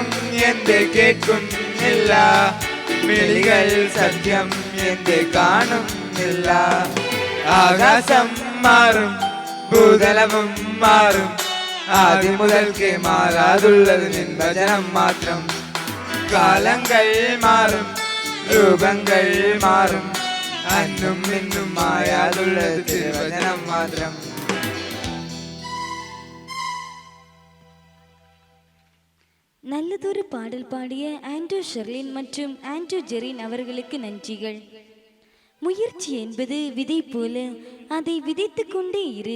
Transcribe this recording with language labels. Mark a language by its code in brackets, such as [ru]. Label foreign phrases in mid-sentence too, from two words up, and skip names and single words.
[ml] എന്ത് കേൾക്കുന്നില്ല മിളികൾ സത്യം എന്ത് കാണുന്നില്ല ആകാശം മാറും ഭൂതലവും മാറും ആദ്യം മുതൽക്ക് മാറാതുള്ളത് നിൻ വചനം മാത്രം കാലങ്ങൾ മാറും രൂപങ്ങൾ മാറും അന്നും നിന്നും മായാതുള്ളത് തിരുവചനം മാത്രം. [ta] நல்லதொரு பாடல் பாடிய ஆண்ட்ரூ ஷெர்லின் மற்றும் ஆண்ட்ரூ ஜெரின் அவர்களுக்கு நன்றிகள். முயற்சி என்பது விதை போல, அதை விதைத்து கொண்டே இரு.